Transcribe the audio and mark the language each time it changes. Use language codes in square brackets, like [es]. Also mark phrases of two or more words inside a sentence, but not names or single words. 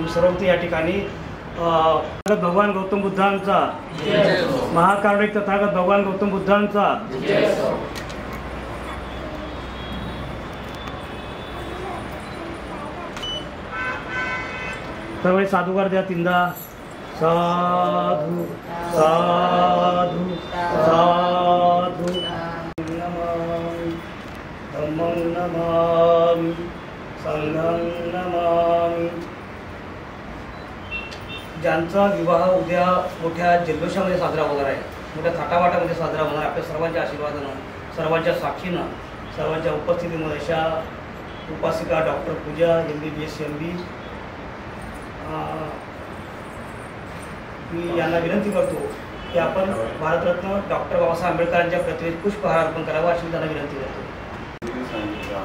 [mr] सर्वत्र या ठिकाणी भगवान गौतम बुद्धांचा महाकारुणिक तथागत भगवान गौतम बुद्धांचा सर्व साधुकार द्या तीनदा [pi] साधु साधु साधु नमामि धम्मं नमामि संघं नमामि. [mr] ज्यांचा विवाह उद्या मोठ्या जल्लोषामध्ये साजरा होणार आहे, मोठ्या थाटावाटामध्ये साजरा होणार आहे, आपल्या सर्वांच्या आशीर्वादानं, सर्वांच्या साक्षीनं, सर्वांच्या उपस्थितीमध्ये अशा उपासिका डॉक्टर पूजा MBBS MB मी यांना विनंती करतो की आपण भारतरत्न डॉक्टर बाबासाहेब आंबेडकरांच्या प्रतिमेस पुष्पहार अर्पण करावा अशी त्यांना विनंती करतो.